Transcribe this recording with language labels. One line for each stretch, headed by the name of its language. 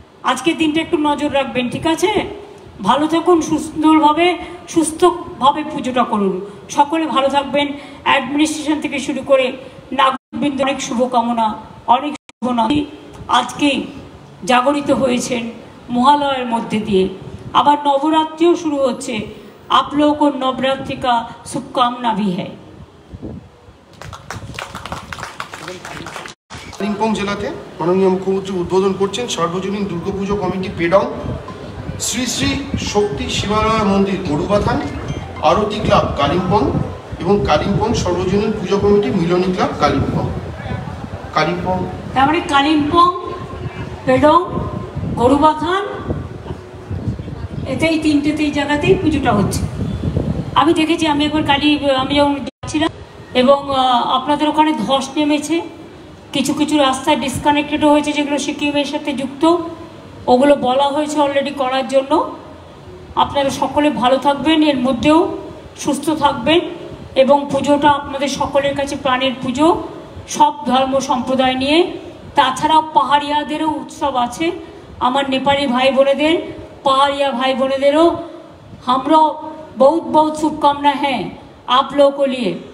Bangla: আজকের দিনটা একটু নজর রাখবেন, ঠিক আছে? ভালো থাকুন, সুন্দরভাবে সুস্থভাবে পুজোটা করুন। সকলে ভালো থাকবেন, অ্যাডমিনিস্ট্রেশন থেকে শুরু করে নাগরিকবৃন্দ অনেক শুভকামনা, অনেক শুভকামনা। আজকে জাগরিত হয়েছেন মহালয়ার মধ্যে দিয়ে, আবার নবরাত্রিও শুরু হচ্ছে।
Hindi: आप लोगों को नवरात्रि का शुभकामना भी है।
Bangla: কালিম্পং জেলাতে মাননীয় মুখ্যমন্ত্রী উদ্বোধন করছেন সর্বজনীন দুর্গাপুজো কমিটি পেডং, শ্রী শ্রী শক্তি শিবালয় মন্দির গরুবাথান, আরতি ক্লাব কালিম্পং এবং কালিম্পং সর্বজনীন পুজো কমিটি মিলনী ক্লাব কালিম্পং। তার মানে কালিম্পং, পেডং, গরুবাথান, এতেই তিনটেতেই জায়গাতেই পুজোটা হচ্ছে। আমি দেখেছি, আমি একবার আমি যখন যাচ্ছিলাম এবং আপনাদের ওখানে ধস নেমেছে, কিছু কিছু রাস্তায় ডিসকানেক্টেডও হয়েছে, যেগুলো সিকিমের সাথে যুক্ত, ওগুলো বলা হয়েছে অলরেডি করার জন্য। আপনারা সকলে ভালো থাকবেন, এর মধ্যেও সুস্থ থাকবেন, এবং পুজোটা আপনাদের সকলের কাছে প্রাণের পুজো, সব ধর্ম সম্প্রদায় নিয়ে। তাছাড়াও পাহাড়িয়াদেরও উৎসব আছে, আমার নেপালি ভাই বোনেদের,
Hindi: पहाड़िया भाई बहनों, हमरो बहुत बहुत शुभकामना है आप लोगों को लिए।